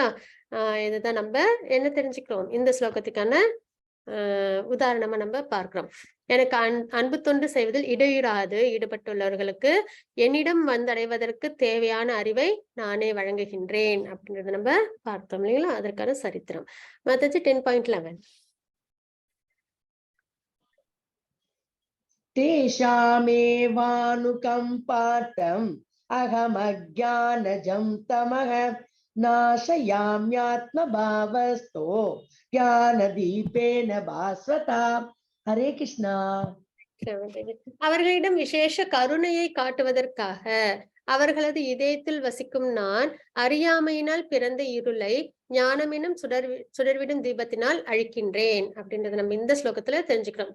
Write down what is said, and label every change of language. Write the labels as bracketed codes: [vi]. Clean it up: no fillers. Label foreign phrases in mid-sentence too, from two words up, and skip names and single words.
[ta] இதுதான் நம்ம என்ன தெரிஞ்சுக்கிறோம், இந்த ஸ்லோகத்துக்கான உதாரணமா நம்ம பார்க்கிறோம். எனக்கு அன்பு தொண்டு செய்வதில் இடையூறாது ஈடுபட்டுள்ளவர்களுக்கு என்னிடம் வந்தடைவதற்கு தேவையான அறிவை நானே வழங்குகின்றேன் அப்படின்றத நம்ம பார்த்தோம் இல்லைங்களா, அதற்கான சரித்திரம். மத்தது 10.11 [sa] तेषामेवानुकम्पार्थम् अहमज्ञानजं तमः नाशयाम्यात्मभावस्थो ज्ञानदीपेन भास्वता. हरे कृष्णा. [ta] அவர்களிடம் விசேஷ கருணையை காட்டுவதற்காக அவர்களது இதயத்தில் வசிக்கும் நான் அறியாமையினால் பிறந்த இருளை ஞானமெனும் சுடர்விடும் தீபத்தினால் அழிக்கின்றேன் அப்படின்றத நம்ம இந்த ஸ்லோகத்துல தெரிஞ்சுக்கிறோம்.